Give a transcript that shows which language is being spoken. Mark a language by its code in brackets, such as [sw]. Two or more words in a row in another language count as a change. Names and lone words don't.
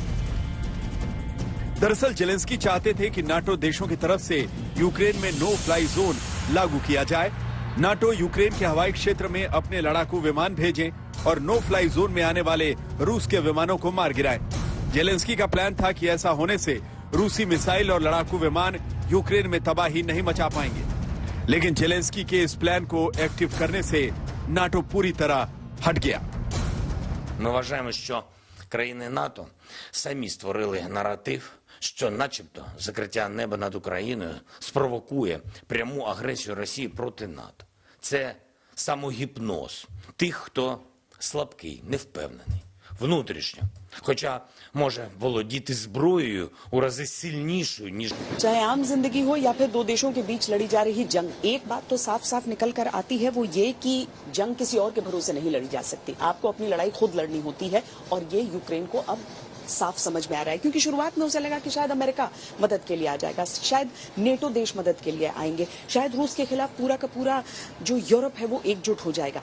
[hi] दरअसल जेलेंस्की चाहते थे कि नाटो देशों की तरफ से यूक्रेन में [en] no fly zone [hi] लागू किया जाए, नाटो यूक्रेन के हवाई क्षेत्र में अपने लड़ाकू विमान भेजें और [en] no fly zone [hi] में आने वाले रूस के विमानों को मार गिराए। जेलेंस्की का प्लान था कि ऐसा होने से रूसी मिसाइल और लड़ाकू विमान यूक्रेन में तबाही नहीं मचा पाएंगे। लेकिन जेलेंस्की के इस प्लान को एक्टिव करने से नाटो पूरी तरह हट गया। [uk] Ми вважаємо, що країни НАТО самі створили наратив, що начебто закриття неба над Україною спровокує пряму агресію Росії проти НАТО. Це самогіпноз тих, хто слабкий, невпевнений, внутрішньо, хоча може володіти зброєю у рази сильнішою, ніж... [hi] चाहे आम जिंदगी हो या फिर दो देशों के बीच लड़ी जा रही जंग, एक बात तो साफ साफ निकल कर आती है, वो ये कि जंग किसी और के भरोसे नहीं लड़ी जा सकती। आपको अपनी लड़ाई खुद लड़नी होती है और ये यूक्रेन को अब साफ समझ में आ रहा है, क्योंकि शुरुआत में उसे लगा कि शायद अमेरिका मदद के लिए आ जाएगा, शायद नेटो देश मदद के लिए आएंगे, शायद रूस के खिलाफ पूरा का पूरा जो यूरोप है वो एकजुट हो जाएगा।